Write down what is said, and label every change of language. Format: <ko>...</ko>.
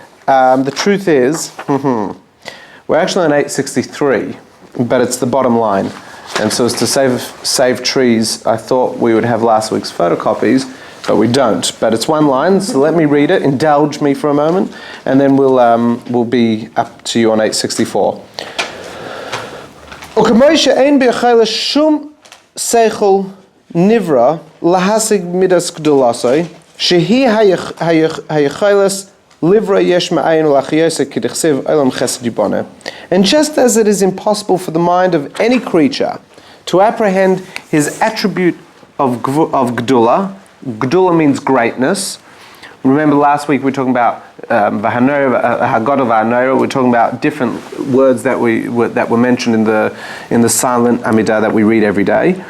<en>The truth is, we're actually on 863, but it's the bottom line. And so as to save trees, I thought we would have last week's photocopies, but we don't. But it's one line, so let me read it. Indulge me for a moment, and then we'll be up to you on 864.</en> <he>וכמו שאין ביכולת שום שכל נברא להשיג מידס גדולתו, שהיא היכולת לברוא יש מאין ולהחייסה כדכתיב עולם חסד יבונה.</he> <en>And just as it is impossible for the mind of any creature to apprehend his attribute of gdula, gdula means greatness. Remember last week we were talking about Haggadah v'Hanora. We're talking about different words that were mentioned in the silent Amidah that we read every day.</en>